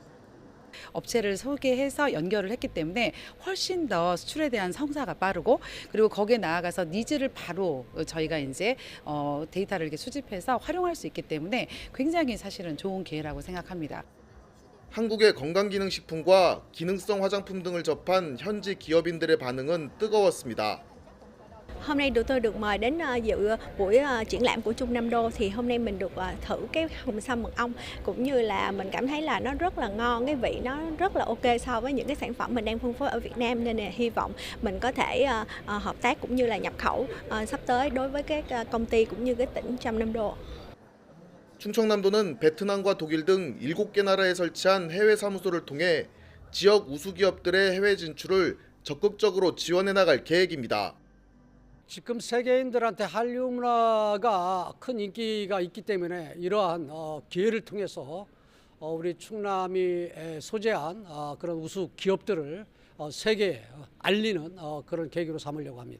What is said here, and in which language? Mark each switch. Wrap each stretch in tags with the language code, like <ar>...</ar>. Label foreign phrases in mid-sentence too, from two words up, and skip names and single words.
<ko>업체를 소개해서 연결을 했기 때문에 훨씬 더 수출에 대한 성사가 빠르고 그리고 거기에 나아가서 니즈를 바로 저희가 이제 데이터를 이렇게 수집해서 활용할 수 있기 때문에 굉장히 사실은 좋은 기회라고 생각합니다. 한국의 건강기능식품과 기능성 화장품 등을 접한 현지 기업인들의 반응은 뜨거웠습니다.</ko> <vi>Hôm nay tụi tôi được mời đến dự buổi triển lãm của Trung Nam Đô thì hôm nay mình được thử cái hồng sâm mật ong cũng như là mình cảm thấy là nó rất là ngon, cái vị nó rất là ok so với những cái sản phẩm mình đang phân phối ở Việt Nam nên là hy vọng mình có thể hợp tác cũng như là nhập khẩu sắp tới đối với các công ty cũng như cái tỉnh Trung Nam Đô.</vi> <ko>충청남도는 베트남과 독일 등 7개 나라에 설치한 해외 사무소를 통해 지역 우수 기업들의 해외 진출을 적극적으로 지원해 나갈 계획입니다. 지금 세계인들한테 한류 문화가 큰 인기가 있기 때문에 이러한 기회를 통해서 우리 충남이 소재한 그런 우수 기업들을 세계에 알리는 그런 계기로 삼으려고 합니다.</ko>